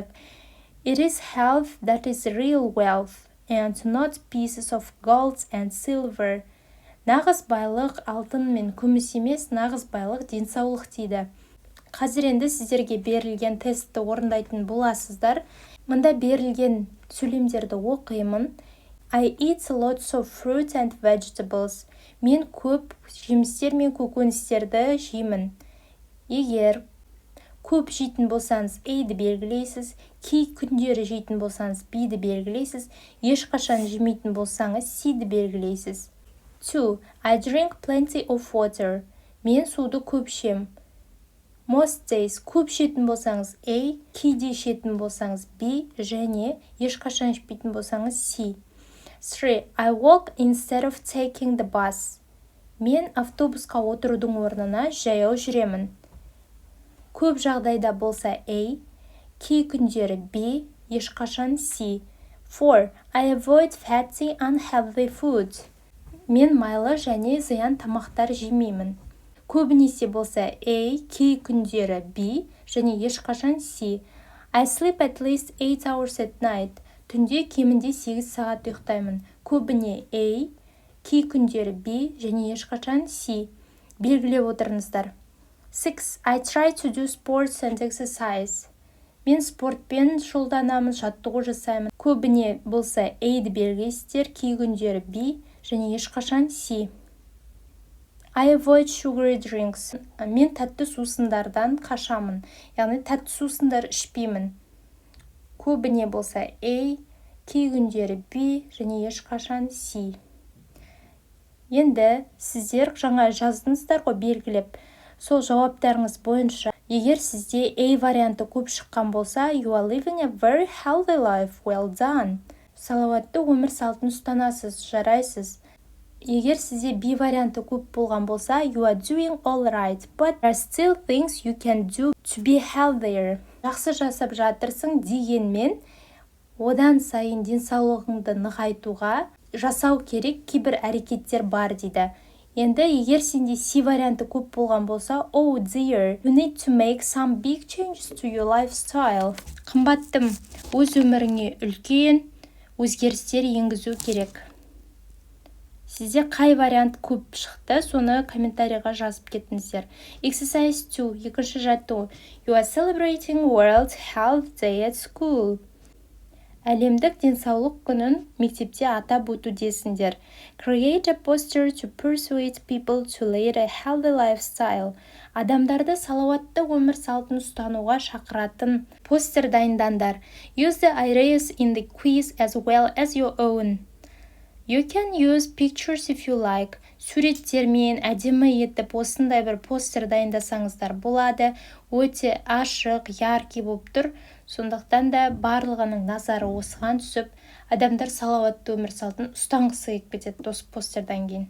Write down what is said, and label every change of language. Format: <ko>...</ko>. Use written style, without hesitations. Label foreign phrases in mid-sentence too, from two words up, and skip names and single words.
<en>It is health that is real wealth, and not pieces of gold and silver.</en> <kk>Нағыз байлық алтын мен күміс емес, нағыз байлық денсаулық дейді. Қазір енді сіздерге берілген тестті орындайтын боласыздар. Мында берілген сөйлемдерді оқимын.</kk> <en>I eat lots of fruit and vegetables.</en> <kk>Мен көп жемістер мен көкөністерді жеймін. Егер көп жейтін болсаңыз A-ді белгілейсіз, кей күндері жейтін болсаңыз B-ді белгілейсіз, ешқашан жемейтін болсаңыз C-ді белгілейсіз. 2.</kk> <en>I drink plenty of water.</en> <kk>Мен суды көп ішем.</kk> <en>Most days</en> <kk>көп ішетін болсаңыз A, кейде ішетін болсаңыз B, және ешқашан ішпейтін болсаңыз C. 3.</kk> <en>I walk instead of taking the bus.</en> <kk>Мен автобусқа отырудың орнына жаяу жүремін. Көп жағдайда болса A, кей күндері B, ешқашан C. 4.</kk> <en>I avoid fatty unhealthy food.</en> <kk>Мен майлы және зиян тамақтар жемеймін. Көбінесе болса A, кей күндері B, және ешқашан C.</kk> <en>I sleep at least 8 hours at night.</en> <kk>Түнде кемінде 8 сағат ұйықтаймын. Көбіне A, кей күндері B, және ешқашан C. Белгілеп отырыңыздар. 6.</kk> <en>I try to do sports and exercise.</en> <kk>Мен спортпен шұғылданамын, жаттығу жасаймын. Көбіне болса A-ді белгілейсіздер, кей күндері B, және ешқашан C.</kk> <en>I avoid sugary drinks.</en> <kk>Мен тәтті сусындардан қашамын. Яғни тәтті сусындар ішпеймін. Көбіне болса A, кей күндері B, және ешқашан C. Енді сіздер жаңа жаздыңыздар ғой белгілеп. Сол жауаптарыңыз бойынша, егер сізде A варианты көп шыққан болса,</kk> <en>you are living a very healthy life, well done.</en> <kk>Салауатты өмір салтын ұстанасыз, жарайсыз. Егер сізде B варианты көп болған болса,</kk> <en>you are doing all right, but there are still things you can do to be healthier.</en> <kk>Жақсы жасап жатырсың дегенмен, одан сайын денсаулығыңды нығайтуға жасау керек кейбір әрекеттер бар дейді. Енді егер сенде C варианты көп болған болса,</kk> <en>oh dear, you need to make some big changes to your lifestyle.</en> <kk>Қымбаттым, өз өміріңе үлкен өзгерістер енгізу керек. Сізде қай вариант көп шықты, соны комментарийға жазып кетіңіздер. Exercise 2, екінші жаттығу.</kk> <en>You are celebrating World Health Day at school.</en> <kk>Әлемдік денсаулық күнін мектепте атап өтудесіңдер.</kk> <en>Create a poster to persuade people to lead a healthy lifestyle.</en> <kk>Адамдарды салауатты өмір салтын ұстануға шақыратын постер дайындаңдар.</kk> <en>Use the ideas in the quiz as well as your own. You can use pictures if you like.</en> <kk>Суреттермен әдемі етіп осындай бір постер дайындасаңыздар болады. Өте ашық, яркий болып тұр. Сондықтан да барлығының назары осыған түсіп, адамдар салауатты өмір салтын ұстанғысы келіп кетеді осы постердан кейін.</kk>